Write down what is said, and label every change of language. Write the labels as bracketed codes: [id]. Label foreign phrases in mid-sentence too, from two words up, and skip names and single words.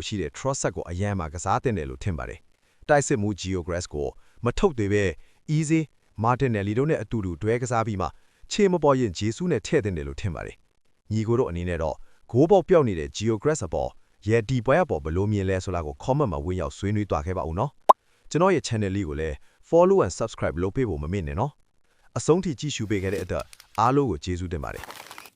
[my] ရှိတဲ့ trust ကိုအရန်မှာကစားတင်တယ်လို့ထင်ပါတယ်တိုက်စစ်မှု Geograph ကိုမထုတ်သေးပဲ easy မာတင်နယ်လီတို့နဲ့အတူတူတွဲကစားပြီးမှခြေမပေါ်ရင်ဂျေဆူးနဲ့ထည့်တင်တယ်လို့ထင်ပါတယ်ညီကိုတို့အနေနဲ့တော့ဂိုးပေါက်ပြောက်နေတဲ့ Geograph အပေါ်ရဲ့ဒီပွဲအပေါ်ဘယ်လိုမြင်လဲဆိုတာကို comment မှာဝင်ရောက်ဆွေးနွေးသွားခဲ့ပါဦးနော်ကျွန်တော်ရဲ့ channel လေးကိုလည်း [en] follow and subscribe [my] လုပ်ပေးဖို့မမေ့နဲ့နော်အဆုံးထိကြည့်ရှုပေးခဲ့တဲ့အတွက်အားလုံးကိုကျေးဇူးတင်ပါတယ်